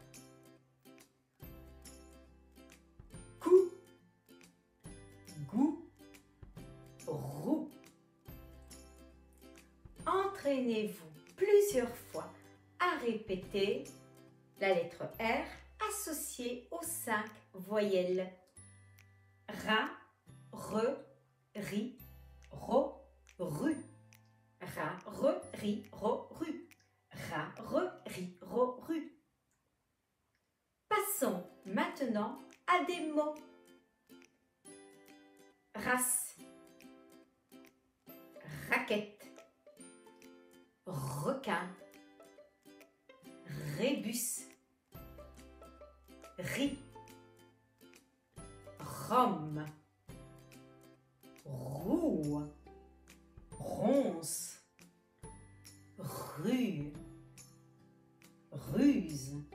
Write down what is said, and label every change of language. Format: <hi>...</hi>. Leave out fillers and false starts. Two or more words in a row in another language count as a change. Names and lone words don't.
<fr>Coup, goût, roux. Entraînez-vous plusieurs fois à répéter la lettre R associée aux 5 voyelles. Ra, re, ri, ro, ru. Ra, re, ri, ro, ru. Ra, re, ri, ro, ru. Passons maintenant à des mots. Race, raquette, requin, rébus, riz, rhum, roue, ronce, rue, ruse.</fr>